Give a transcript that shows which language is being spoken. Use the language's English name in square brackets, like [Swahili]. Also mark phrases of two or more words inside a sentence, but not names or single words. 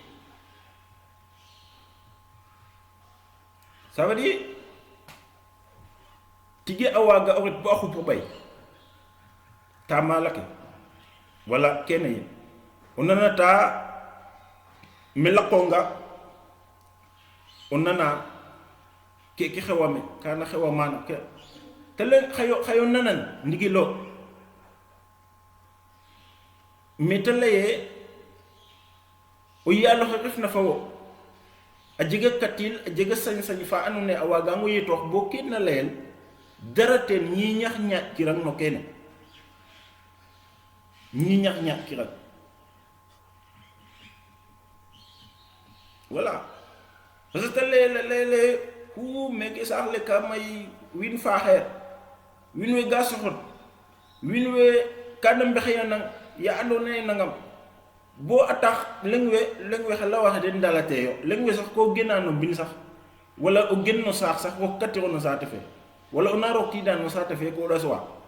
[French] ça veut dire [Serer] tige a waga o ret bo a xupo ɓay ta mala ke wala kene yin o nanata me laqonga o nana ke xewame kana xewa mana ke te len xayo nanan ndigilo mais te leye o yaaloxe refna fa wo a jega katil a jega sañ-sañ fa andona ye a wagango yetoox bo ke na leyel dara ten ñi ñax kirang no kene ñi ñax kirang voilà [French] parce que [Serer] leye ku meke sax le ka may win faaxeer win we ga soxot win we kana mbexeya nang ya andona ye nangam bo a tax leng we xa la waxe den dalateyo leng we sax ko gena no mbin sax wala o gen no saax sax wo katiro no saate fe wala o na roktida no saate fe ko ɗaswa